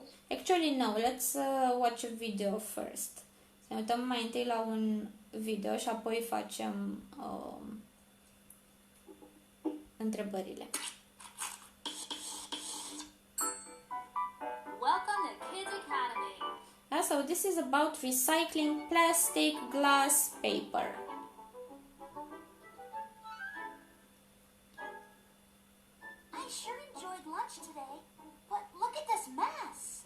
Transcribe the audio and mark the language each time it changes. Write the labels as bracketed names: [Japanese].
[English] Actually, no. Let's watch a video first. [Romanian] Să ne uităm mai întâi la un video și apoi facem întrebările. [English] Welcome to Kids Academy. So this is about recycling plastic, glass, paper. I sure enjoyed lunch today, but look at this mess.